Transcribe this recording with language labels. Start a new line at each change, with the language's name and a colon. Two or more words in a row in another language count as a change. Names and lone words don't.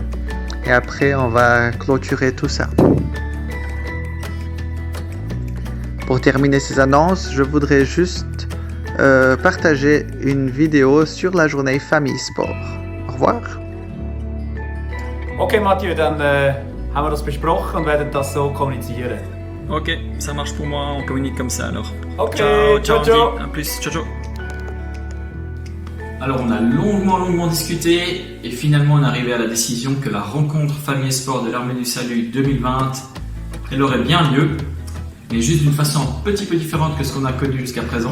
French: Et après, on va clôturer tout ça. Pour terminer ces annonces, je voudrais juste partager une vidéo sur la journée Famille Sport. Au revoir. Okay, Mathieu,
German: dann haben wir das besprochen und werden das so kommunizieren.
French: Ok, ça marche pour moi, on communique comme ça alors. Ok, ciao, ciao, Andy. ciao. À plus, ciao, ciao. Alors on a longuement discuté et finalement on est arrivé à la décision que la rencontre Famille et Sport de l'Armée du Salut 2020, elle aurait bien lieu, mais juste d'une façon un petit peu différente que ce qu'on a connu jusqu'à présent.